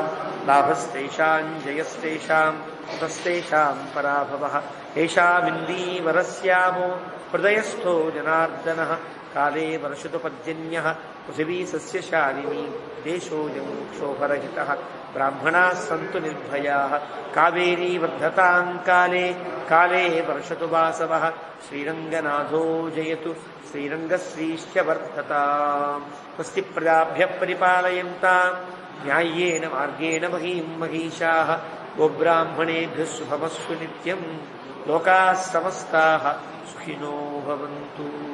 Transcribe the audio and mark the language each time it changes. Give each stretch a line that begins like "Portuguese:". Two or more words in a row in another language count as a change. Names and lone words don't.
Sanskrit: లాభస్తేషాం జయస్తేషాం తస్తేషాం పరాభవః ఏషామిందీవరస్యామో హృదయస్థో జనార్దనః కాలే వర్షతు పర్జన్యః పృథివీ సస్యశాలినీ దేశోऽयं క్షోభరహితః బ్రాహ్మణాः సంతు నిర్భయాः కావేరీ వర్ధతాం కాలే కాలే వర్షతు వాసవః శ్రీరంగనాథో జయతు శ్రీరంగశ్రీశ్చ వర్ధతాం. స్వస్తి ప్రజాభ్యః పరిపాలయంతాం న్యాయేన మార్గేణ మహీం మహీషాः గోబ్రాహ్మణేభ్యः శుభమస్తు నిత్యం. లోకాः సమస్తాः సుఖినో భవంతు.